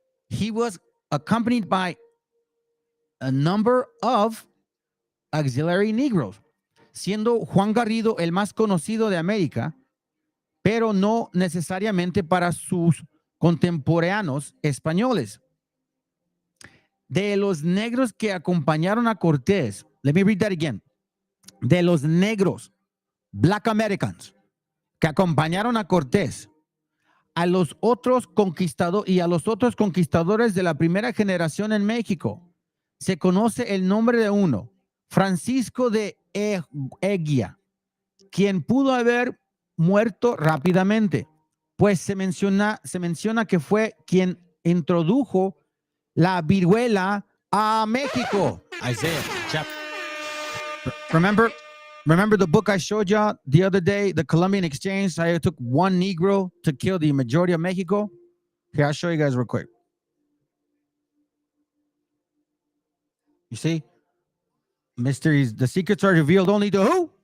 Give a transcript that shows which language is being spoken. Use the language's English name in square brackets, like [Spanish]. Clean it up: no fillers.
[English] He was accompanied by a number of auxiliary Negroes, [Spanish] siendo Juan Garrido el más conocido de América, pero no necesariamente para sus contemporáneos españoles. De los negros que acompañaron a Cortés, [English] let me read that again. [Spanish] De los negros, [English] Black Americans, [Spanish] que acompañaron a Cortés, a los otros conquistadores de la primera generación en México, se conoce el nombre de uno, Francisco de Eguía, quien pudo haber muerto rápidamente, pues se menciona que fue quien introdujo la viruela a México. [English] Isaiah chapter. Remember the book I showed you the other day, the Colombian exchange? I took one Negro to kill the majority of Mexico. Here, I'll show you guys real quick. You see? Mysteries, the secrets are revealed only to who?